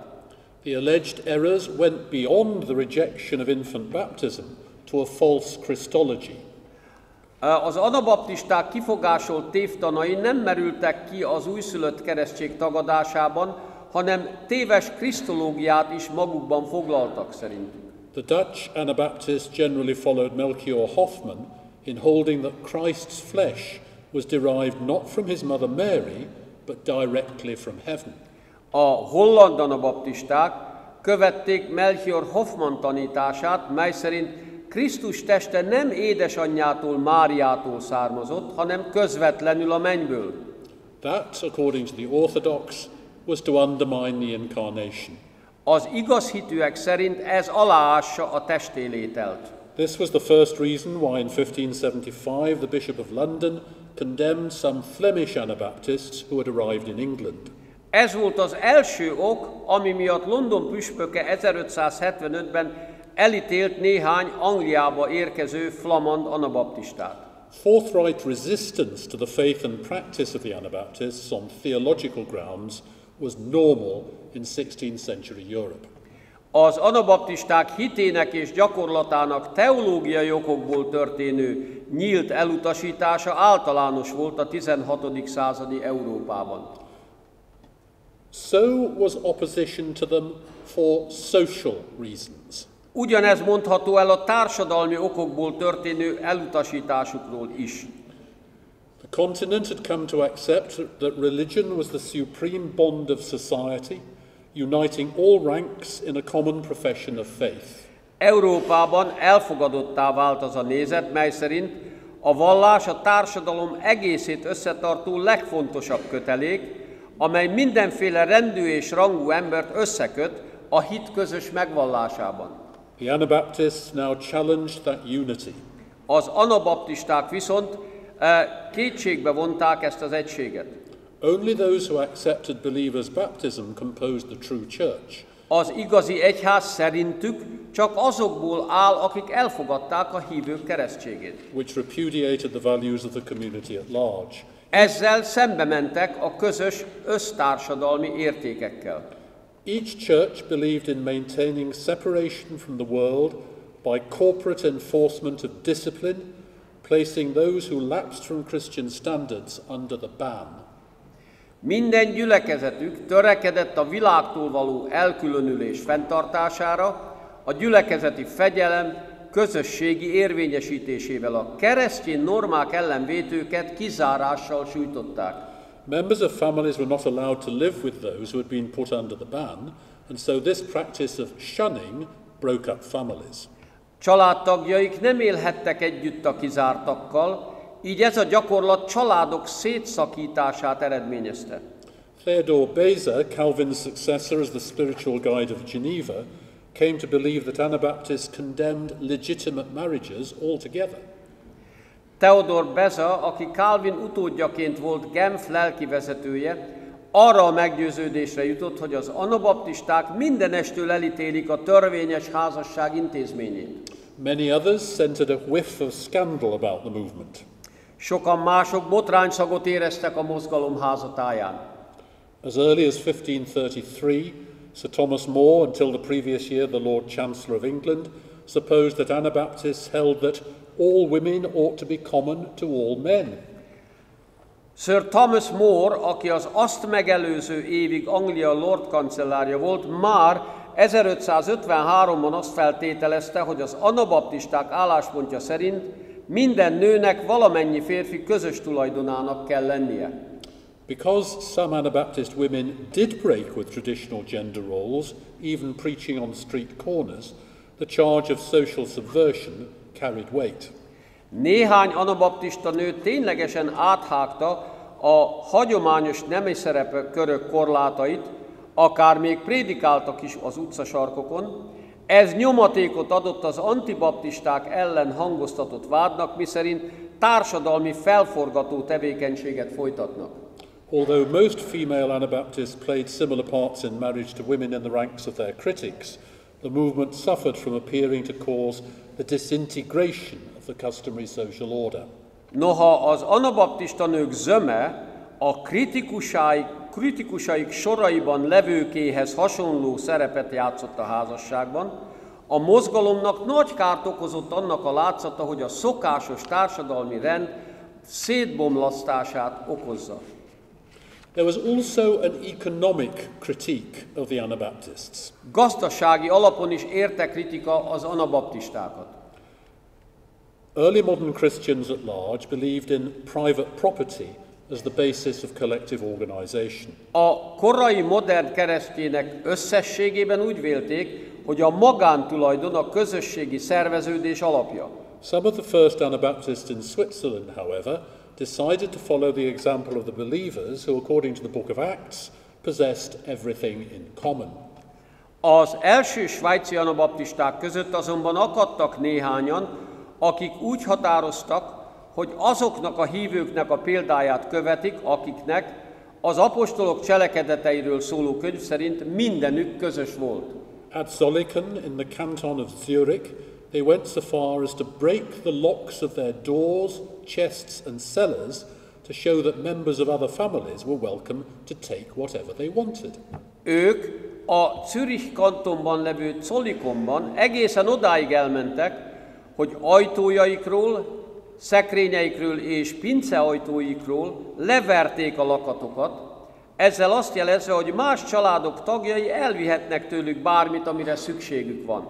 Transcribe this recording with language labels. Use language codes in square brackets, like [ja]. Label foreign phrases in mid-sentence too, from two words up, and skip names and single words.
[en] The alleged errors went beyond the rejection of infant baptism to a false Christology. [hu] Az anabaptisták kifogásolt tévtanai nem merültek ki az újszülött keresztség tagadásában, hanem téves krisztológiát is magukban foglaltak szerintük. [en] The Dutch Anabaptists generally followed Melchior Hoffman in holding that Christ's flesh was derived not from his mother Mary, but directly from heaven. [hu] A holland anabaptisták követték Melchior Hoffman tanítását, mely szerint Krisztus teste nem édesanyjától, Máriától származott, hanem közvetlenül a mennyből. [en] That, according to the Orthodox, was to undermine the incarnation. [hu] Az igaz hitűek szerint ez aláássa a testélételt. [en] This was the first reason why in 1575 the Bishop of London condemned some Flemish Anabaptists who had arrived in England. [hu] Ez volt az első ok, ami miatt London püspöke 1575-ben elítélt néhány Angliába érkező flamand anabaptistát. [en] Forthright resistance to the faith and practice of the Anabaptists on theological grounds was normal in 16th century Europe. [hu] Az anabaptisták hitének és gyakorlatának teológiai okokból történő nyílt elutasítása általános volt a 16. századi Európában. [en] So was opposition to them for social reasons. [hu] Ugyanez mondható el a társadalmi okokból történő elutasításukról is. [en] The continent had come to accept that religion was the supreme bond of society, uniting all ranks in a common profession of faith. [hu] Európában elfogadottá vált az a nézet, mely szerint a vallás a társadalom egészét összetartó legfontosabb kötelék, amely mindenféle rendű és rangú embert összeköt a hit közös megvallásában. [en] The Anabaptists now challenged that unity. [hu] Az anabaptisták viszont kétségbe vonták ezt az egységet. [en] Only those who accepted believers' baptism composed the true church. [hu] Az igazi egyház szerintük csak azokból áll, akik elfogadták a hívők keresztségét. [en] Which repudiated the values of the community at large. [hu] Ezzel szembe mentek a közös össztársadalmi értékekkel. [en] Each church believed in maintaining separation from the world by corporate enforcement of discipline, placing those who lapsed from Christian standards under the ban. [hu] Minden gyülekezetük törekedett a világtól való elkülönülés fenntartására, a gyülekezeti fegyelem közösségi érvényesítésével a keresztény normák ellen vétőket kizárással sújtották. [en] Members of families were not allowed to live with those who had been put under the ban, and so this practice of shunning broke up families. [hu] Családtagjaik nem élhettek együtt a kizártakkal, így ez a gyakorlat családok szétszakítását eredményezte. [en] Theodore Beza, Calvin's successor as the spiritual guide of Geneva, came to believe that Anabaptists condemned legitimate marriages altogether. [hu] Theodore Beza, aki Calvin utódjaként volt Genf lelkivezetője, arra a meggyőződésre jutott, hogy az anabaptisták mindenestől elítélik a törvényes házasság intézményét. [en] Many others scented a whiff of scandal about the movement. [hu] Sokan mások botrányszagot éreztek a mozgalom házatáján. [en] As early as 1533, Sir Thomas More, until the previous year the Lord Chancellor of England, supposed that Anabaptists held that all women ought to be common to all men. [hu] Sir Thomas More, aki az azt megelőző évig Anglia Lord kancellárja volt, már 1553-ban azt feltételezte, hogy az anabaptisták álláspontja szerint minden nőnek valamennyi férfi közös tulajdonának kell lennie. [en] Because some Anabaptist women did break with traditional gender roles, even preaching on street corners, the charge of social subversion carried weight. [hu] Néhány anabaptista nő ténylegesen áthágta a hagyományos nemi szerepkörök korlátait, akár még prédikáltak is az utcasarkokon. Ez nyomatékot adott az antibaptisták ellen hangoztatott vádnak, miszerint társadalmi felforgató tevékenységet folytatnak. [en] Although most female Anabaptists played similar parts in marriage to women in the ranks of their critics, the movement suffered from appearing to cause the disintegration of the customary social order. [hu] Noha az anabaptista nők zöme a kritikusaik soraiban levőkéhez hasonló szerepet játszott a házasságban, a mozgalomnak nagy kárt okozott annak a látszata, hogy a szokásos társadalmi rend szétbomlasztását okozza. [en] There was also an economic critique of the Anabaptists. [hu] Gazdasági alapon is érte kritika az anabaptistákat. [en] Early modern Christians at large believed in private property as the basis of collective organization. [hu] A korai modern keresztények összességében úgy vélték, hogy a magántulajdon a közösségi szerveződés alapja. [en] Some of the first Anabaptists in Switzerland, however, decided to follow the example of the believers who, according to the book of Acts, possessed everything in common. [hu] Az első svájci anabaptisták között azonban akadtak néhányan, akik úgy határoztak, hogy azoknak a hívőknek a példáját követik, akiknek az apostolok cselekedeteiről szóló könyv szerint mindenük közös volt. [en] At Zolliken, in the canton of Zurich, they went so far as to break the locks of their doors, chests and cellars to show that members of other families were welcome to take whatever they wanted. [hu] Ők a Zürich kantonban levő Zollikonban egészen odáig elmentek, hogy ajtójaikról, szekrényeikről és pinceajtóikról leverték a lakatokat, ezzel azt jelezve, hogy más családok tagjai elvihetnek tőlük bármit, amire szükségük van.